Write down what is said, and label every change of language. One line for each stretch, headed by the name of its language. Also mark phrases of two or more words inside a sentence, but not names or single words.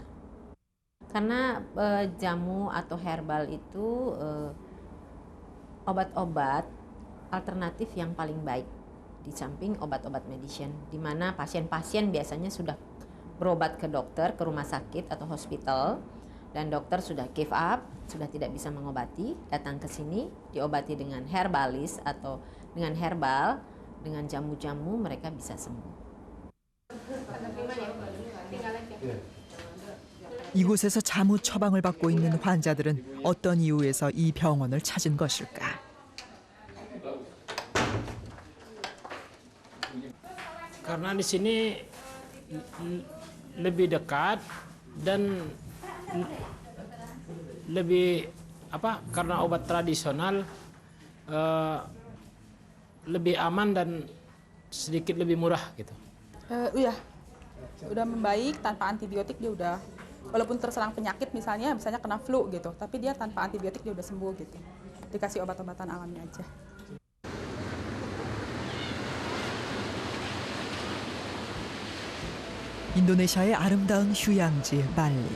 Indonesian: Karena jamu atau herbal itu obat-obat alternatif yang paling baik di samping obat-obat medicine, di mana pasien-pasien biasanya sudah berobat ke dokter, ke rumah sakit atau hospital, dan dokter sudah
English: give up,
Indonesian: sudah tidak bisa mengobati, datang ke sini diobati dengan herbalis atau dengan herbal, dengan jamu-jamu mereka bisa sembuh.
Korean: 이곳에서 자무 처방을 받고 있는 환자들은 어떤 이유에서 이 병원을 찾은 것일까?
Indonesian: Karena di sini lebih dekat dan lebih karena obat tradisional lebih aman dan sedikit lebih murah gitu. Iya, udah membaik tanpa antibiotik, dia udah walaupun terserang penyakit misalnya kena flu gitu, tapi dia tanpa antibiotik dia udah sembuh gitu. Dikasih obat-obatan alami aja.
Korean: 인도네시아의 아름다운 휴양지 발리.